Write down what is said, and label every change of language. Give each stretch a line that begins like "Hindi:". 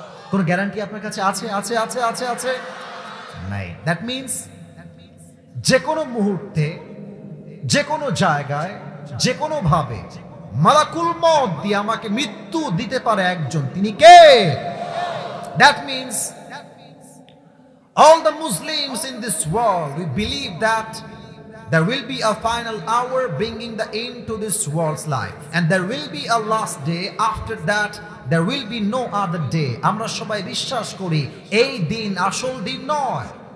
Bangla: কোন গ্যারান্টি আপনার কাছে আছে? আছে আছে আছে আছে নাই।
English: that means
Bangla: যে কোনো মুহূর্তে, যে কোনো জায়গায়, যে কোনো ভাবে মালাকুল মউত দিয়ে আমাকে মৃত্যু দিতে পারে একজন, তিনি কে?
English: That means all the Muslims in this world, we believe that there will be a final hour bringing the end to this world's life, and there will be a last day. After that there will be no other day.
Bangla: আমরা সবাই বিশ্বাস করি এই দিন আসল দিন নয়।